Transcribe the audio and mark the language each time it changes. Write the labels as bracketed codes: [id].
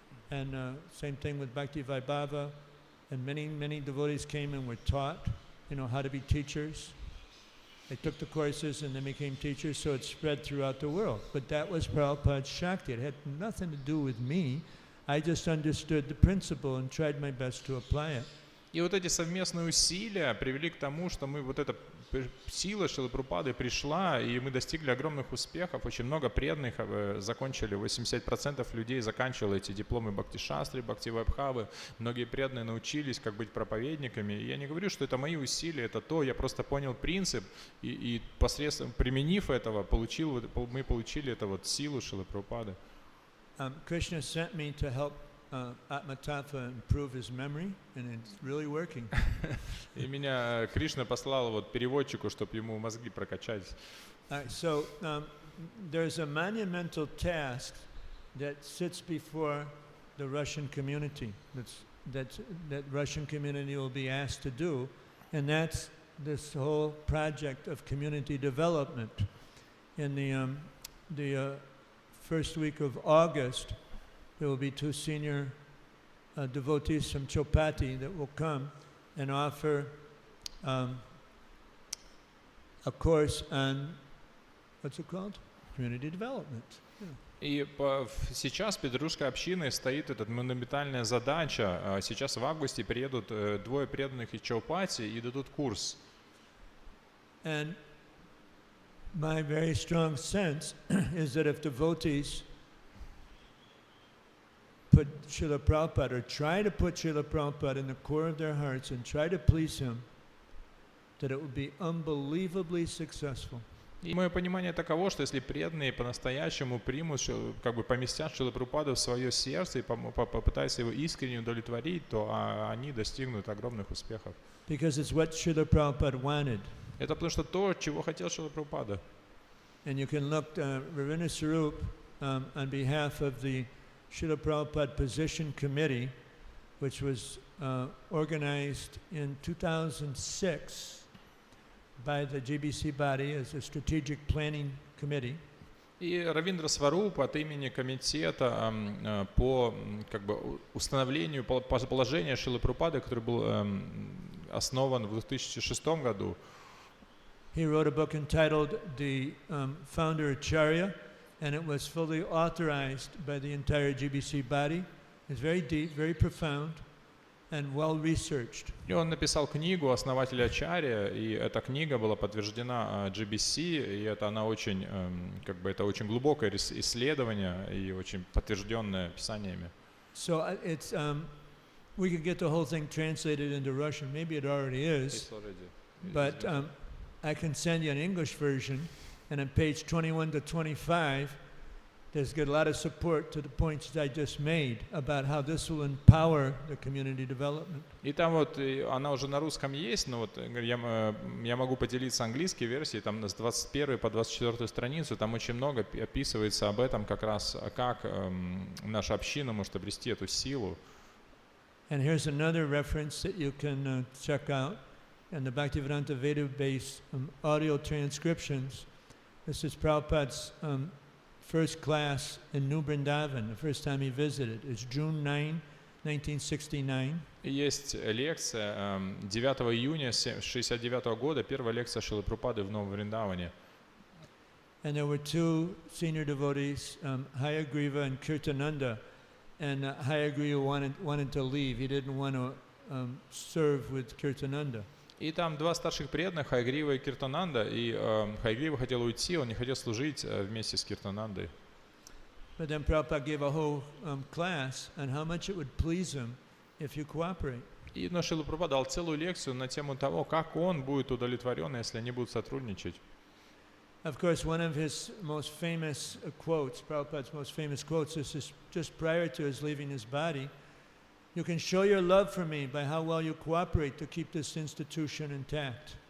[en] And same thing with Bhakti Vaibhava, and many devotees came and were taught, how to be teachers. They took the courses and they became teachers, so it spread throughout the world. But that was Prabhupada's Shakti. It had nothing to do with me. I just understood the principle and tried my best to apply it. [ru] И вот эти совместные усилия привели к тому, что эта сила Шрилы Прабхупады пришла, и мы достигли огромных успехов. Очень много преданных закончили, 80% людей заканчивали эти дипломы Бхакти-шастри, Бхакти-вайбхавы. Многие преданные научились, как быть проповедниками. И я не говорю, что это мои усилия, это то, я просто понял принцип, и посредством, применив этого, мы получили эту силу Шрилы Прабхупады. [en] Krishna sent me to help Atmatattva improve his memory, and it's really working. [ru] И меня Кришна послал переводчику, чтобы ему мозги прокачать. [en] So there's a monumental task that sits before the Russian community. That Russian community will be asked to do, and that's this whole project of community development. In the first week of August, there will be 2 senior devotees from Chopati that will come and offer a course on, what's it called? Community development. Yeah. [ru] И сейчас перед русской общиной стоит эта монументальная задача. Сейчас в августе приедут 2 преданных из Чаупати и дадут курс. [en] And my very strong sense is that if devotees put Srila Prabhupada, or try to put Srila Prabhupada in the core of their hearts and try to please him, that it would be unbelievably successful. [ru] И мое понимание таково, что если преданные по-настоящему примут, как бы поместят Шрила Прабхупаду в свое сердце и попытаются его искренне удовлетворить, то они достигнут огромных успехов. [en] Because it's what Srila Prabhupada wanted. [ru] Это потому что то, чего хотел Шрила Прабхупада. [en] And you can look, Ravindra Swarup, on behalf of the Srila Prabhupada Position Committee, which was organized in 2006 by the GBC body as a strategic planning committee. [ru] И Равиндра Сварупа от имени комитета по как бы установлению положения Шрилы Прабхупады, который был основан в 2006 году. [en] He wrote a book entitled The Founder Acharya, and it was fully authorized by the entire GBC body. It's very deep, very profound, and well researched. [ru] И он написал книгу «Основатель Ачарья», и эта книга была подтверждена GBC, и она очень, как бы, это очень глубокое исследование и очень подтвержденное писаниями. [en] So it's, we could get the whole thing translated into Russian. Maybe it already is, but I can send you an English version, and on page 21 to 25, there's got a lot of support to the points that I just made about how this will empower the community development. [ru] И там вот, она уже на русском есть, но вот я могу поделиться английской версией, там с 21 по 24 страницу, там очень много описывается об этом, как раз, как наша община может обрести эту силу. [en] And here's another reference that you can check out in the Bhaktivedanta Veda-based audio transcriptions. This is Prabhupada's first class in New Vrindavan, the first time he visited. It's June 9, 1969. [ru] Есть лекция 9 июня 1969 года, первая лекция Шрилы Прабхупады в Новом Вриндаване. [en] And there were 2 senior devotees, Hayagriva and Kirtananda. And Hayagriva wanted to leave. He didn't want to serve with Kirtananda. [ru] И там 2 старших преданных, Хайгрива и Киртананда, и Хайгрива хотел уйти, он не хотел служить вместе с Киртанандой. [en] But then Prabhupada gave a whole class on how much it would please him if you cooperate. [ru] И Шрила Прабхупада дал целую лекцию на тему того, как он будет удовлетворен, если они будут сотрудничать. [en] Of course, one of his most famous quotes, Prabhupada's most famous quotes, is just prior to his leaving his body. You can show your love for me by how well you cooperate to keep this institution intact.